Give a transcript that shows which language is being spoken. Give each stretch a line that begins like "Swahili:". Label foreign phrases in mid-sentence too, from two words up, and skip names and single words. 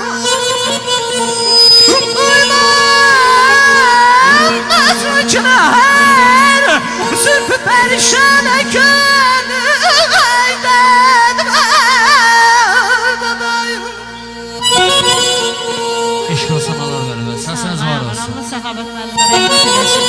Turkish: Uymam her zülfü perişan gönlümden.
Azerbaijani: Eşk olsan Allah verir. Səsiniz var olsun. Allah səxavət müəllimə rəhmət eləsin.